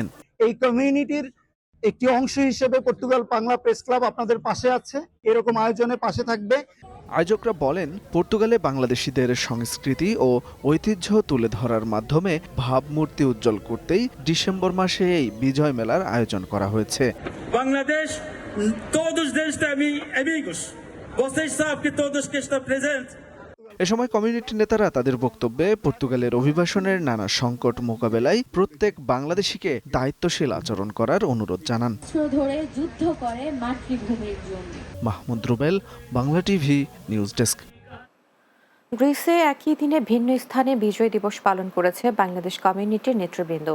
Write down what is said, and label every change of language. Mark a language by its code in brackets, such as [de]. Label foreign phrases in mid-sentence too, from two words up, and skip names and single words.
[bn] এই কমিউনিটির একটি অংশ হিসেবে পর্তুগাল বাংলা প্রেস ক্লাব আপনাদের পাশে আছে, এরকম আয়োজনে পাশে থাকবে। আয়োজকরা বলেন, পর্তুগালে বাংলাদেশিদের সংস্কৃতি ও ঐতিহ্য তুলে ধরার মাধ্যমে ভাবমূর্তি উজ্জ্বল করতেই ডিসেম্বর মাসে এই বিজয় মেলার আয়োজন করা হয়েছে। [pt] Bangladesh, todos eles têm amigos. Vocês sabem que todos que estão presentes. [bn] এ সময় কমিউনিটি নেতারা তাদের বক্তব্যে পর্তুগালের অভিবাসনের নানা সংকট মোকাবেলায় প্রত্যেক বাংলাদেশিকে দায়িত্বশীল আচরণ করার অনুরোধ জানান। ধরে যুদ্ধ করে মাতৃভূমির জন্য। মাহমুদ রুবেল, বাংলা টিভি নিউজ ডেস্ক। গ্রিসে একই দিনে ভিন্ন স্থানে বিজয় দিবস পালন করেছে বাংলাদেশ কমিউনিটির নেতৃবৃন্দ।